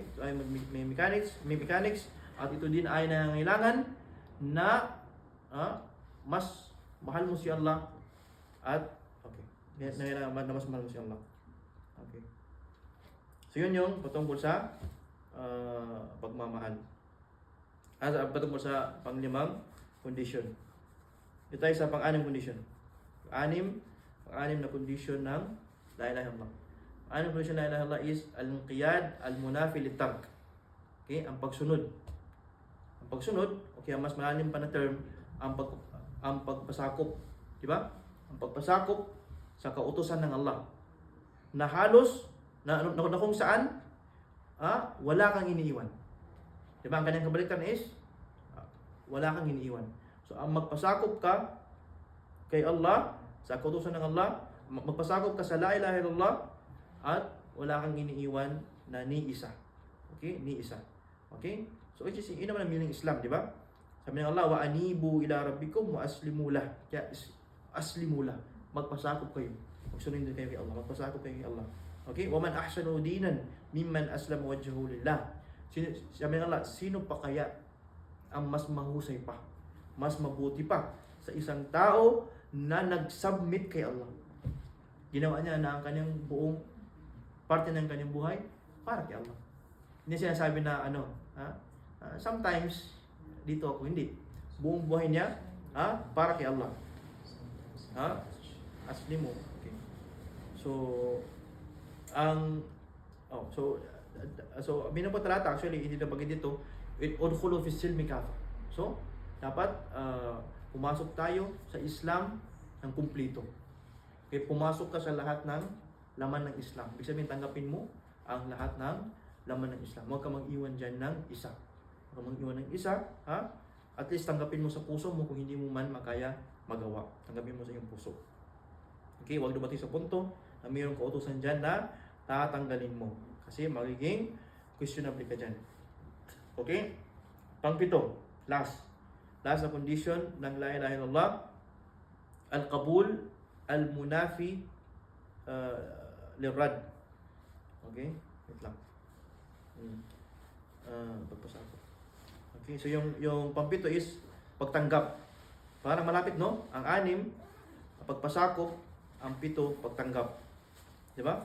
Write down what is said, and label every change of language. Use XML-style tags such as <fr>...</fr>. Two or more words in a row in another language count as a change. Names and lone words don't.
<tl>Ito ay may mechanics at ito din ay nangangailangan na mas mahal mo si Allah at nangangailangan na mas mahal mo si Allah. Okay. So yun yung patungkol sa pagmamahal. Patungkol sa panglimang condition. Ito tayo sa pang-anim condition. Pang-anim na condition ng</tl> <ar>لا إله إلا الله.</ar> <tl>Ang condition ng</tl> <ar>لا إله إلا الله</ar> <tl>is</tl> <ar>الانقياد المنافي للترك.</ar> <tl>Okay, ang pagsunod. Ang pagsunod, okay, ang mas malalim pa na term, ang pagpasakop, di ba? Ang pagpasakop sa kautusan ng Allah. Na halos na kung saan wala kang iniiwan. Di ba? Ang kanyang kabalikan is wala kang iniiwan. So, ang magpasakop ka kay Allah, sa kautusan ng Allah, magpasakop ka sa</tl> <ar>لا إله إلا الله,</ar> <tl>at wala kang iniiwan na ni isa. Okay? Ni isa. Okay? So,</tl> <en>which is,</en> <tl>yun naman ang meaning Islam, di ba? Sabi ng Allah,</tl> <ar>وأنيبوا إلى ربكم وأسلموا له.</ar> <tl>Kaya,</tl> <ar>أسلموا له.</ar> <tl>Magpasakop kayo. Magsunod din kayo kay Allah. Magpasakop kayo kay Allah. Okay?</tl> <ar>ومن أحسن دينا ممن أسلم وجهه لله.</ar> <tl>Sabi ng Allah, sino pa kaya ang mas mahusay pa, mas mabuti pa sa isang tao na nag-submit kay Allah? Ginawa niya na ang kanyang buong parte ng kanyang buhay para kay Allah. Hindi sinasabi na sometimes dito ako, hindi. Buong buhay niya para kay Allah. Asli mo. Okay. So binapatalata actually hindi na bagay dito,</tl> <ar>ادخلوا في السلم كافة.</ar> <tl>So dapat pumasok tayo sa Islam ng kumplito. Okay, pumasok ka sa lahat ng laman ng Islam. Ibig sabihin, tanggapin mo ang lahat ng laman ng Islam. Huwag ka mag-iwan dyan ng isa. Huwag ka mag-iwan ng isa,</tl> <en>at least</en> <tl>tanggapin mo sa puso mo kung hindi mo man makaya magawa. Tanggapin mo sa iyong puso. Okay, huwag dumating sa punto na mayroong kautusan dyan na tatanggalin mo. Kasi magiging questionable ka dyan. Okay? Pang-pito, last na condition ng</tl> <ar>لا إله إلا الله, القبول المنافي للرد.</ar> <tl>Okay? Wait lang. Pagpasakop. Okay, so yung pang-pito is pagtanggap. Parang malapit, no? Ang 6, pagpasakop. Ang 7, pagtanggap. Di ba?</tl>